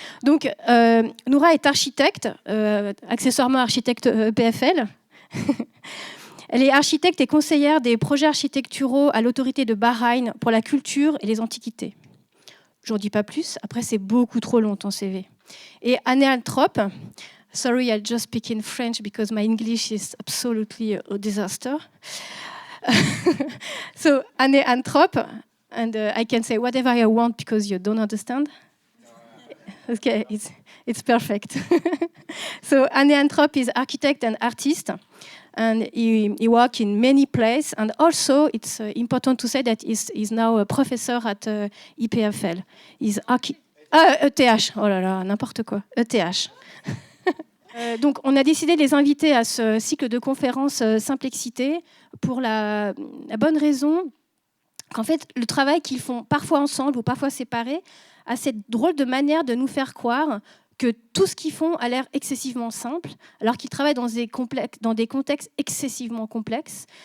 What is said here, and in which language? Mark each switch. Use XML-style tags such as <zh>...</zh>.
<fr>Donc, Noura est architecte, accessoirement architecte EPFL. Elle est architecte et conseillère des projets architecturaux à l'autorité de Bahreïn pour la culture et les antiquités. J'en dis pas plus, après c'est beaucoup trop long ton CV.</fr> <en>Et Holtrop, sorry, I'll just speak in French because my English is absolutely a disaster. So Holtrop, and I can say whatever I want because you don't understand. Okay, it's perfect. So Holtrop is architect and artist. And he works in many places. And also, it's important to say that he's now a professor at EPFL. He's ETH.</en> <fr>Oh là là, n'importe quoi. ETH. Donc, on a décidé de les inviter à ce cycle de conférences Simplexité pour la bonne raison qu'en fait, le travail qu'ils font parfois ensemble ou parfois séparés a cette drôle de manière de nous faire croire que tout ce qu'ils font a l'air excessivement simple, alors qu'ils travaillent dans des contextes excessivement complexes.</fr>